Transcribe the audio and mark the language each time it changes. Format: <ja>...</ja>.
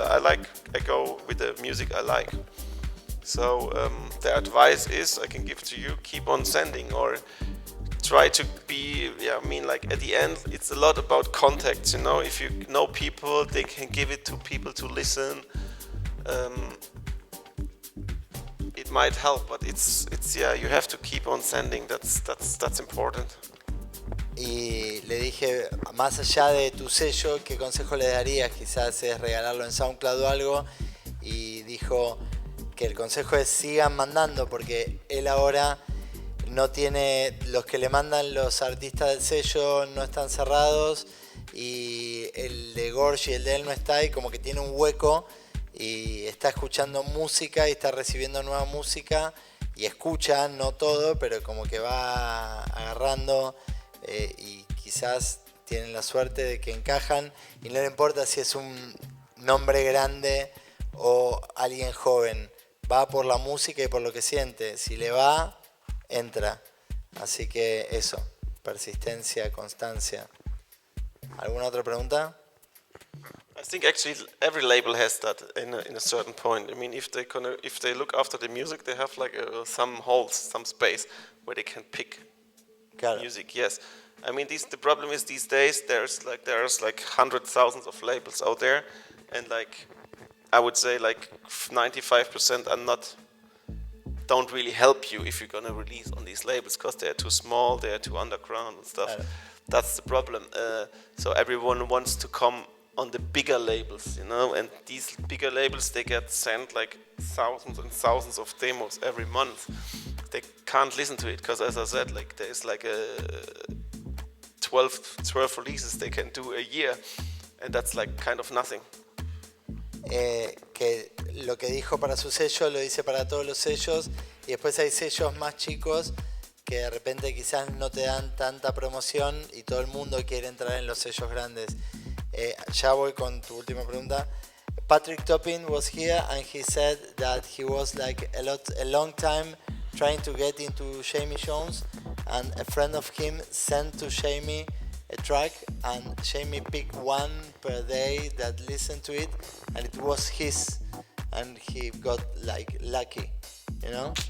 <en>I go with the music I like. So the advice is I can give to you: keep on sending, or try to be, I mean, like at the end, it's a lot about contacts, you know. If you know people, they can give it to people to listen. It might help, but it's you have to keep on sending. That's important.</en> <es>Y le dije, más allá de tu sello, ¿qué consejo le darías? Quizás es regalarlo en SoundCloud o algo. Y dijo que el consejo es sigan mandando, porque él ahora no tiene, los que le mandan los artistas del sello no están cerrados, y el de Gorge y el de él no está, y como que tiene un hueco y está escuchando música y está recibiendo nueva música y escucha, no todo, pero como que va agarrando, y quizás tienen la suerte de que encajan y no le importa si es un nombre grande o alguien joven, va por la música y por lo que siente, si le va, entra. Así que eso, persistencia, constancia. ¿Alguna otra pregunta?</es> <en>I think actually every label has that in a certain point. I mean, if they look after the music, they have like some holes, some space where they can pick music. Yes, I mean the problem is these days there's like hundreds, thousands of labels out there, and like I would say like 95% are don't really help you if you're gonna release on these labels, because they're too small, they're too underground and stuff. That's the problem. So everyone wants to come on the bigger labels, you know, and these bigger labels, they get sent like thousands and thousands of demos every month. They can't listen to it because, as I said, like there's like 12 releases they can do a year, and that's like kind of nothing.</en> <es>Que lo que dijo para su sello lo dice para todos los sellos, y después hay sellos más chicos que de repente quizás no te dan tanta promoción y todo el mundo quiere entrar en los sellos grandes. Ya voy con tu última pregunta.</es> <en>Patrick Topping was here and he said that he was like a long time trying to get into Jamie Jones, and a friend of him sent to Jamie a track, and Jamie picked one per day that listened to it, and it was his, and he got like lucky, you know?</en>